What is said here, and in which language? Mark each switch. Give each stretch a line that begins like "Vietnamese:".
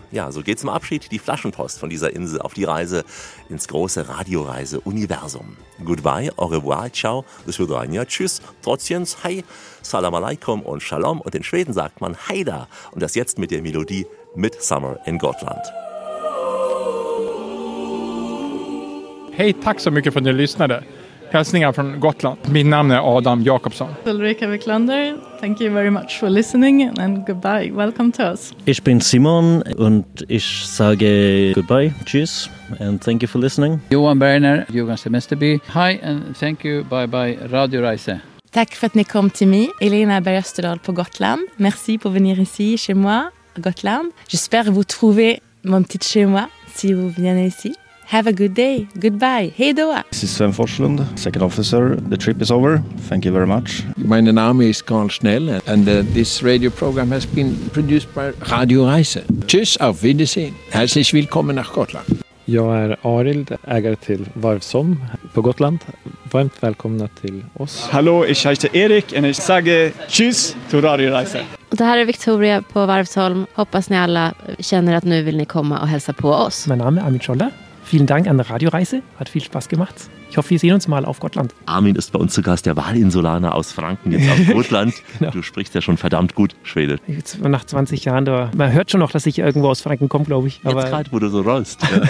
German: Ja, so geht zum Abschied die Flaschenpost von dieser Insel auf die Reise ins große Radioreise-Universum. Goodbye, au revoir, ciao, bis wieder ein Jahr, tschüss, trotziens, hi, salam alaikum und shalom. Und in Schweden sagt man heida und das jetzt mit der Melodie Midsummer in Gotland.
Swedish: Hey, tack så mycket för att ni lyssnade. Hälsningar från Gotland. Mitt namn är Adam Jakobsson.
English: Ulrika Wiklander, thank you very much for listening and goodbye. Welcome to us.
German: Ich bin Simon und ich sage goodbye, tschüss
English: and thank you for listening. Johan Berner, Jürgen Semesterby. Hi and thank you, bye bye, Radio Reise.
Swedish: Tack för att ni kom till mig, Elena Bergösterdal på Gotland.
French: Merci pour venir ici chez moi, à Gotland. J'espère vous trouver mon petit chez moi si vous venez ici.
English: Have a good day. Goodbye.
Swedish: Hej då.
English: This is Sven Forslund, second officer. The trip is over. Thank you very much. My name is Carl Schnell and this radio program has been produced by Radio Reise.
German: Tschüss, auf Wiedersehen. Herzlich willkommen nach Gotland.
Swedish: Jag är Arild, ägare till Varvsom på Gotland. Varmt välkomna till oss.
German: Hallå, ich heiße Erik und ich sage tschüss till Radio Reise.
Swedish: Det här är Victoria på Varvsholm. Hoppas ni alla känner att nu vill ni komma och hälsa på oss.
German: Mein Name ist Armin Scholler. Vielen Dank an der Radioreise. Hat viel Spaß gemacht. Ich hoffe, wir sehen uns mal auf Gotland. Armin ist bei uns zu Gast, der Wahlinsulaner aus Franken, jetzt auf Gotland. Genau. Du sprichst ja schon verdammt gut Schwedisch. Jetzt, nach 20 Jahren, da, man hört schon noch, dass ich irgendwo aus Franken komme, glaube ich. Aber jetzt gerade, wo du so rollst.